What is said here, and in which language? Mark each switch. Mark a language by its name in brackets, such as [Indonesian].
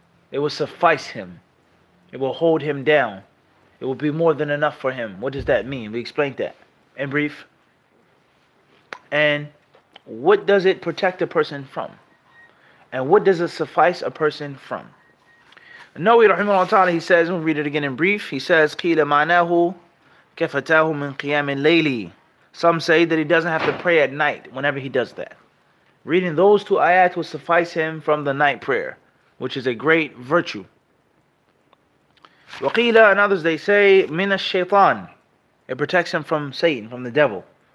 [English] It will suffice him. It will hold him down. It will be more than enough for him. What does that mean? We explained that in brief. And what does it protect a person from? And what does it suffice a person from? Nawawi rahimahullah ta'ala, he says, we'll read it again in brief. He says, [Arabic] قِيلَ مَعْنَاهُ كَفَتَاهُ مِنْ قِيَامِ اللَّيْلِ. [English] Some say that he doesn't have to pray at night whenever he does that. Reading those two ayat will suffice him from the night prayer, which is a great virtue. [Arabic] وَقِيلَ, [English] and others they say, [Arabic] مِنَ الشَّيْطَانِ. [English] It protects him from Satan, from the devil.